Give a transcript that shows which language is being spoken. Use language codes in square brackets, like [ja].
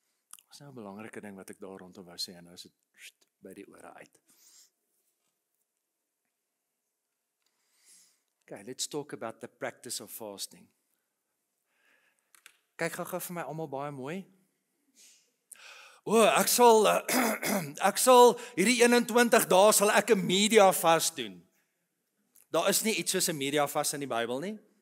[af] Dit is nou 'n belangrike ding wat ek daar rondom wou sê en nou is dit by die ore uit. [en] Okay, let's talk about the practice of fasting. [af] Kyk gou vir my almal baie mooi. Ek sal hierdie 21 dae sal ek 'n media vas doen. Daar is nie iets soos 'n media vas in die Bybel nie.